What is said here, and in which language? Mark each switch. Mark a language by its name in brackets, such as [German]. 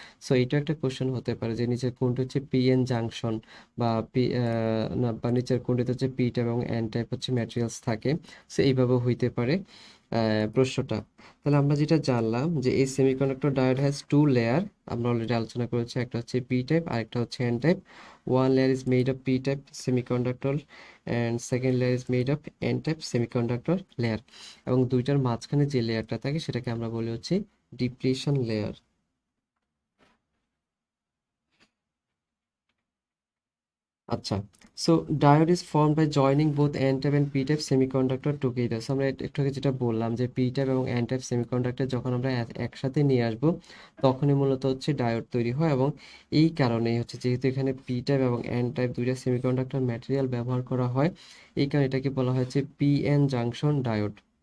[Bangla] So এটা একটা question হতে পারে যে নিচের কোনটা হচ্ছে পিএন জাংশন, বা পি না, বা নিচের কোনটাতে হচ্ছে পি টাইপ এবং এন টাইপ হচ্ছে ম্যাটেরিয়ালস থাকে। সো এইভাবে হইতে পারে প্রশ্নটা। তাহলে আমরা যেটা জানলাম যে এই [English] semiconductor diode has two layer, [Bangla] আমরা অলরেডি আলোচনা করেছি, একটা হচ্ছে পি টাইপ আর একটা হচ্ছে N type. [English] One layer is made of p-type semiconductor and second layer is made of n-type semiconductor layer, [Bangla] এবং দুইটার মাঝখানে যে লেয়ারটা থাকে সেটাকে আমরা বলি হচ্ছে ডিপ্লিশন লেয়ার। [English] আচ্ছা, so diode is form by joining both N type and P type semiconductor together. [Bangla] So আমরা একটু আগে যেটা বললাম যে পি টাইপ এবং এন টাইপ সেমিকন্ডাক্টর যখন আমরা একসাথে নিয়ে আসব তখনই মূলত হচ্ছে ডায়োড তৈরি হয়। এবং এই কারণেই হচ্ছে যেহেতু এখানে পি টাইপ এবং এন টাইপ দুইটা সেমিকন্ডাক্টর ম্যাটেরিয়াল ব্যবহার করা হয়, এই কারণে এটাকে বলা হয়েছে পিএন জাংশন ডায়োড।